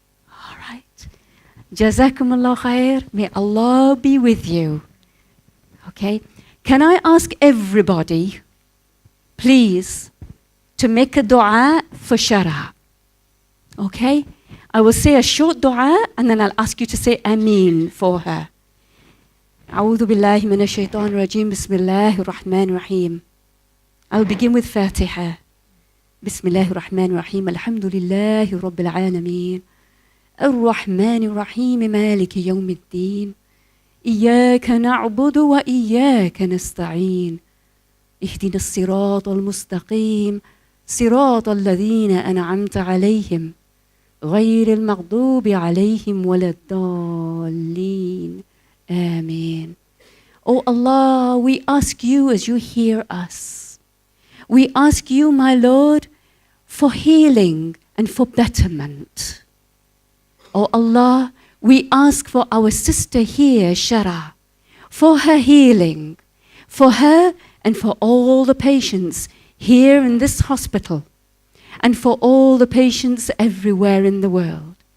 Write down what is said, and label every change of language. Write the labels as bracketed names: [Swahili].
[English] All right. Jazakumullah khair. May Allah be with you. Okay. Can I ask everybody, please, to make a dua for Shara? Okay? I will say a short dua and then I'll ask you to say Ameen for her. [Arabic] أعوذ بالله من الشيطان الرجيم بسم الله الرحمن الرحيم. [English] I'll begin with Fatiha. [Arabic] بسم الله الرحمن الرحيم الحمد لله رب العالمين الرحمن الرحيم مالك يوم الدين إياك نعبد وإياك نستعين اهدنا الصراط المستقيم صراط الذين أنعمت عليهم غير المغضوب عليهم ولا الضالين. [English] Amen. Oh Allah, we ask you as you hear us. We ask you, my Lord, for healing and for betterment. Oh Allah, we ask for our sister here, Shara, for her healing, for her and for all the patients here in this hospital, and for all the patients everywhere in the world.